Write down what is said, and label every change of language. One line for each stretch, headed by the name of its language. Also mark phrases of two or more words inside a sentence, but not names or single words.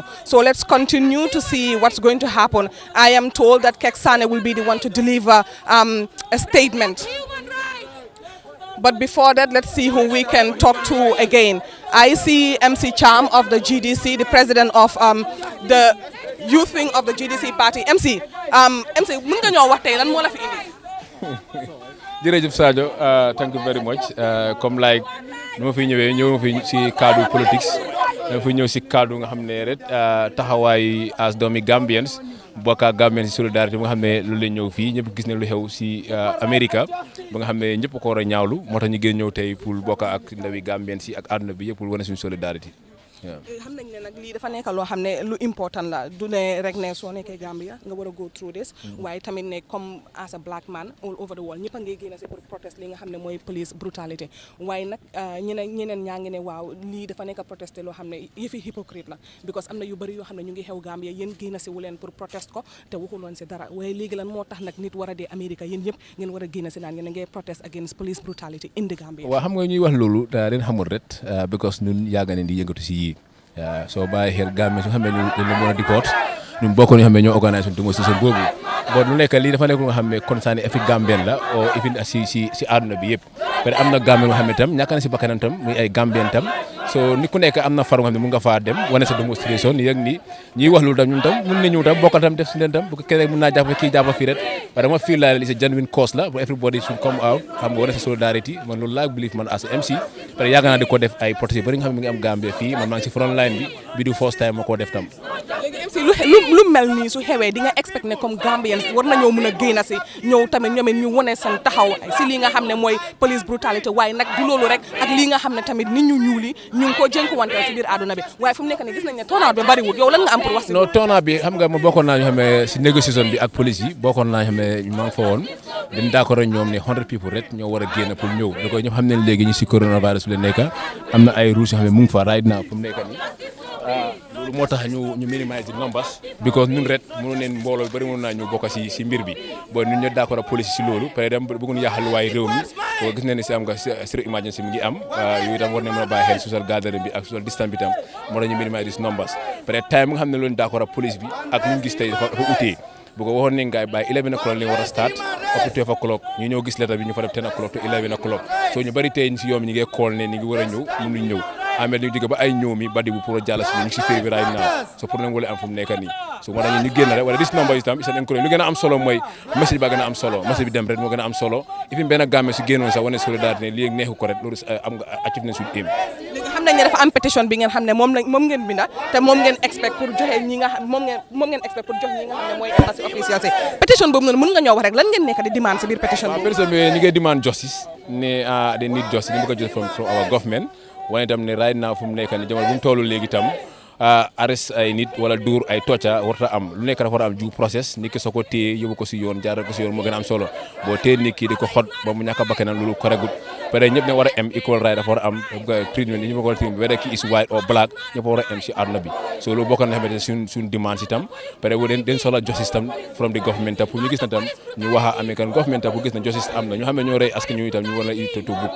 English: So let's continue to see what's going to happen. I am told that Keksane will be the one to deliver a statement. But before that, let's see who we can talk to again. I see MC Cham of the GDC, the president of the youth wing of the GDC party.
Wolof: MC, mën nga ñoo wax tey lan moo la fi indi? Jërëjëf Sadio,
English: thank you very much.
Wolof: Comme like nu ma fi ñëwee ñëw ma fi si cadre politics, dama fi ñëw si cadre nga xam ne rek taxawaay as doomi Gambians bokk ak Gambians si solidarité bi nga xam ne loolu la ñëw fii ñëpp gis ne lu xew si Amérique ba nga xam ne ñëpp ko war a ñaawlu moo tax ñu gën ñëw tey pour bokk ak ndawi Gambians si ak àdduna bi yëpp pour wane suñu solidarité. xam nañ ne nag lii dafa nekk loo xam ne lu important la du ne rek ne soo nekkee Gambia nga war a
English: go through this
Wolof: waaye tamit ne comme
English: as a black man all over the world
Wolof: ñëpp a ngi génn si pour protest li nga xam ne mooy
English: police brutality
Wolof: waaye nag ñeneen ñaa ngi ne waaw lii dafa nekk protester loo xam ne yëfi hypocrite la because am na yu bëri yoo xam ne ñu ngi xew Gambia yéen génn si wu leen pour protest ko te waxuloon si dara waaye léegi lan moo tax nag nit war a dee Amérique yéen ñëpp ngeen war a génn si naan ngeen ngay
English: protest against police brutality in the Gambia.
Wolof: waaw xam nga ñuy wax loolu da leen xamul ret because ñun yàgg nañ di yëngatu si yii soo bàyyi xel Gambia su xam ne dañ la mën a deport ñun bokk ñu xam ne ñoo
French: organisé démonstration
Wolof: boobu bon lu nekk lii dafa nekk lu nga xam ne concerné effet Gambien la o ifin si àdduna bi yëpp
French: parce que
Wolof: am na Gambien nga xam ne tam ñàkk na si bakkanam tam muy ay Gambien tam so ni ku nekk am na faru nga xam ne mun nga faa dem wane sa démonstration yëg ni ñuy wax loolu tam ñun tam mun nañu tam bokkal tam def si leen tam bu ko keneen mun naa jàpp kii jàpp fii rek parce que dama feel la
English: it's a genuine cause
Wolof: la bu
English: everybody should come out
Wolof: xam nga wane sa solidarity man loolu laa believe man as MC
French: parce que
Wolof: yàgg naa di ko def ay protest bari nga xam ne mu ngi am Gambia fii man maa ngi si
English: front line
Wolof: bi du
English: first time
Wolof: ma koo def tam léegi MC lu mel nii su xewee di nga expect ne comme Gambians war nañoo mën a génn si ñëw tamit ñoom ñu wane seen taxaw si lii nga xam ne mooy
English: police brutality
Wolof: waaye nag du loolu rek ak lii nga xam ne tamit nit ñu ñuuli ñu ngi ko jënkuwanteel si biir àdduna bi waaye fu mu nekk nii gis nañ ne turnout bi bariwul yow lan nga am pour wax si non turnout bi xam nga ma bokkoon naa ñu xam ne si négociation bi ak police yi bokkoon naa ñu xam ne ñu maa ngi fa woon dañ d'accord ak ñoom ne 100 people rek ñoo war a génn pour ñëw da koy ñëpp xam ne léegi ñu si coronavirus bi la nekk am na ay rules yoo xam ne mu ngi fa
English: right now
Wolof: fu mu nekk nii loolu moo tax ñu
English: minimize the numbers
Wolof: because ñun ret mënu neen mbooloo bari mënu naa ñu bokk si mbir bi bon ñun ñoo d'accord ak police si loolu
French: peut être
Wolof: bëgguñu yàqal waaye réew mi so gis nañ ne si am nga
English: state emergency
Wolof: mi ngi am yooyu itam war nañ mën a bàyyi xel
English: social gathering
Wolof: bi ak
English: social distance
Wolof: bi itam moo tax ñu minimiser
English: these numbers
Wolof: peut-être time nga xam ne loolu d'accord ak police bi ak ñu gis tey dafa utee bu ko waxoon nañ gaay
English: by 11 o'clock
Wolof: li war a
English: start up to 12 o'clock
Wolof: ñu ñëw gis lettre bi ñu fa def
English: 10 o'clock to 11 o'clock
Wolof: so ñu bari tey si yoom ñi ngi call ne ñi ngi war a ñëw mënuñ ñëw amee ñu jóge ba ay ñëw mi badi bu pour jàll si ñu si féer bi
English: right now
Wolof: so pour nañ wala am fu mu nekk nii so moo tax ñu génn rek wala
English: dis number
Wolof: itam isa encourage lu gën a am solo mooy message ba gën a am solo message bi dem rek moo gën a am solo ifim benn gàmme si génnoon sax wane solidarité ne lii neexu ko rek loolu am nga achieve nañ suñu aim léegi xam nañ ne dafa am pétition bi ngeen xam ne moom ngeen binda te moom ngeen expect pour joxe ñi nga xam moom ngeen expect pour jox ñi nga xam ne mooy
French: embassy officiel
Wolof: si pétition boobu noonu mën nga ñoo wax rek lan ngeen nekk di demande si biir pétition boobu pétition bi ñu ngi demande justice ne
English: they need justice
Wolof: ñu bëgg a jël
English: from our government
Wolof: wane itam ne
English: right now
Wolof: fu mu nekk nii jamono bu mu toll léegi itam arrest ay nit wala duur ay tocca warta am lu nekk dafa war a am
English: due process
Wolof: nit ki soo ko téye yóbbu ko si yoon jaaral ko si yoon moo gën a am solo boo téye nit ki di ko xot ba mu ñàkk a bakkanam loolu koregut pare ñëpp ne war a am
English: equal right
Wolof: dafa war a am treatment ñu ma ko treatment whether ki
English: is white or black
Wolof: ñëpp war a am si àdduna bi so loolu bokk na xamante suñ demande itam pare den soxla justice tam
English: from the government
Wolof: pour ñu gis na tam ñu wax a
English: American government
Wolof: pour gis na justice am na ñu xam ne ñoo rey askan ñu itam ñu war na to book